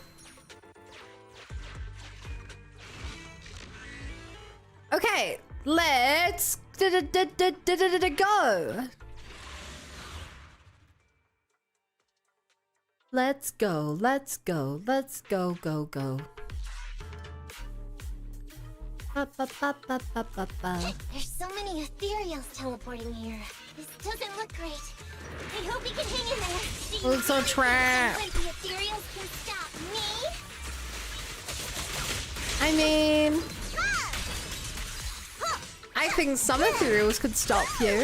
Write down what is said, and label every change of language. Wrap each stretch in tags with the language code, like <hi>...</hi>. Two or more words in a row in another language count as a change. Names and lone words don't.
<en>Okay, let's go. Let's go, let's go, let's go, go, go. Ba, ba, ba, ba, ba, ba, ba. There's so many ethereals teleporting here. This doesn't look great. I hope we can hang in there. Do you Looks so think trapped. the ethereals can stop me? I mean, I think some ethereals could stop you.</en>